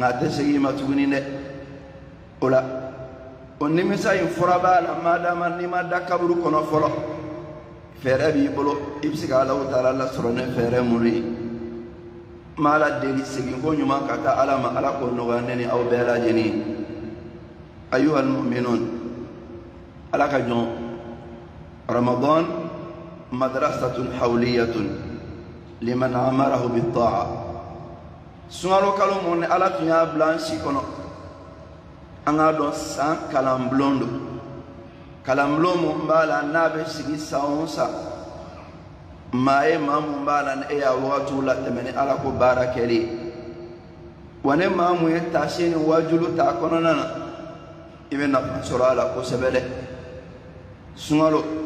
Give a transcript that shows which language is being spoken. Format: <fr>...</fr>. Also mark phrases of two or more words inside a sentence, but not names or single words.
<bm>a tɛ segin i ma tuguni dɛ o la o nimisa in fura b'a la madama n'i ma da kaburu kɔnɔ fɔlɔ fɛɛrɛ b'i bolo i bɛ se ka Alahu Taala lasɔrɔ ni fɛɛrɛ minnu ye n b'a la deli segin ko ɲuman ka taa ala ma ala k'o nɔgɔya ne ni aw bɛɛ lajɛlen ye</bm> <ar>أيها المؤمنون</ar> <bm>ala ka jɔn</bm> <ar>رمضان مدرسة حولية لمن أمره بالطاعة</ar> <bm>sunkalo kalo mun ni ala tun y'a bila an si kɔnɔ an k'a dɔn san kalanbulon don kalanbulon mun b'a la n'a bɛ sigi san o san maa ye maa mun b'a la ni e y'a wagatiw latɛmɛ ni ala ko baara kɛli ye wa ni maa mun ye taasi ni wajulu ta kɔnɔna na i bɛ nafa sɔrɔ a la kosɛbɛ dɛ sunkalo</bm>